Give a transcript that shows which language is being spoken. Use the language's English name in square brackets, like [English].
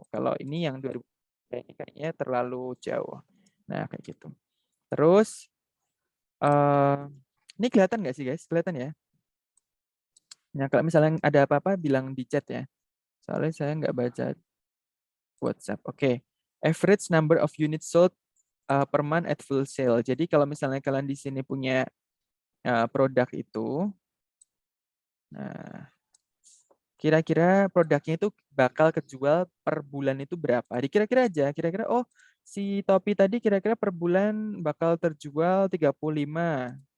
[Indonesian] Kalau ini yang 2000 kayaknya terlalu jauh. Nah kayak gitu. Terus ini kelihatan nggak sih guys? Kelihatan ya? Nah kalau misalnya ada apa-apa bilang di chat ya. Soalnya saya nggak baca WhatsApp. Oke. [English] Average number of units sold per month at full sale. [Indonesian] Jadi kalau misalnya kalian di sini punya produk itu, nah kira-kira produknya itu bakal kejual per bulan itu berapa? Dikira-kira aja, kira-kira oh si topi tadi kira-kira per bulan bakal terjual 35.